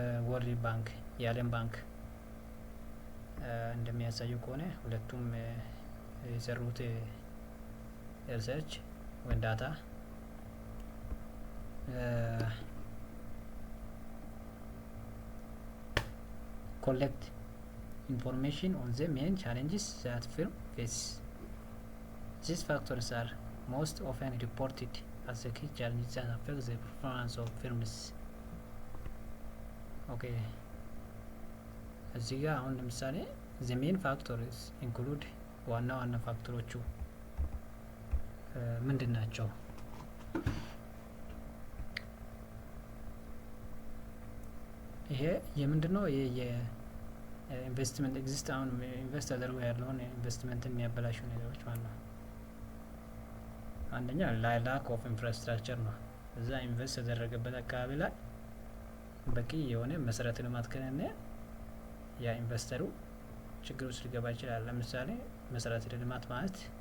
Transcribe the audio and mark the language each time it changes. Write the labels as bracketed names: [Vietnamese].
[Amharic] ወርልድ ባንክ የዓለም ባንክ እንደሚያሳየው ከሆነ ሁለቱም የሰሩት ሪሰርች ወይም ዳታ [English] collect information on the main challenges that firm faces. These factors are most often reported as the key challenges that affect the performance of firms. Okay. [Amharic] እዚህ ጋር አሁን ለምሳሌ [English] the main factors include [Amharic] ዋና ፋክተሮቹ ምንድን ናቸው? ይሄ የምንድነው? የኢንቨስትመንት ኤግዚስት አሁን ኢንቨስት አድርጎ ያለውን ኢንቨስትመንትን የሚያበላሹ ነገሮች ማለት ነው። አንደኛ ላክ ኦፍ ኢንፍራስትራክቸር ነው። እዛ ኢንቨስት የተደረገበት አካባቢ ላይ በቂ የሆነ መሰረተ ልማት ከሌለ ያ ኢንቨስተሩ ችግር ውስጥ ሊገባ ይችላል። ለምሳሌ መሰረተ ልማት ማለት